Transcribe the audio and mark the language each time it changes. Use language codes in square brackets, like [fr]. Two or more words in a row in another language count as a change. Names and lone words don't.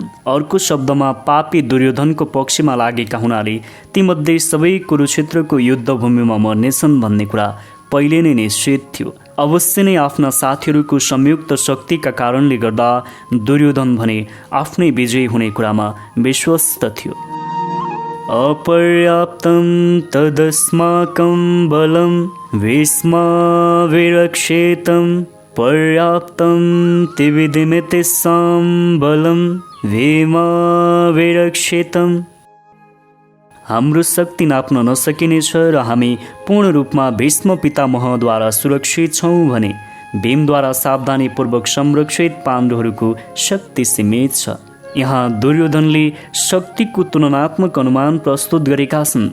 [ne] अर्को शब्दमा पापी दुर्योधनको पक्षमा लागेका हुनाले तीमध्ये सबै कुरुक्षेत्रको युद्धभूमिमा मर्नेछन् भन्ने कुरा पहिले नै निश्चित थियो। अवश्य नै आफ्ना साथीहरूको संयुक्त शक्तिका कारणले गर्दा दुर्योधन भने आफ्नै विजय हुने कुरामा विश्वस्त थियो। [sa] अपर्याप्तं तदस्माकं बलं भीष्माभिरक्षेतं पर्याप्तं त्रिविधिमितिसां बलं भीमाभिरक्षेतं। [ne] हाम्रो शक्ति नाप्न नसकिनेछ र हामी पूर्ण रूपमा भीष्म पितामहद्वारा सुरक्षित छौँ भने भीमद्वारा सावधानीपूर्वक संरक्षित पाण्डवहरूको शक्ति सीमित छ। यहाँ दुर्योधनले शक्तिको तुलनात्मक अनुमान प्रस्तुत गरेका छन्।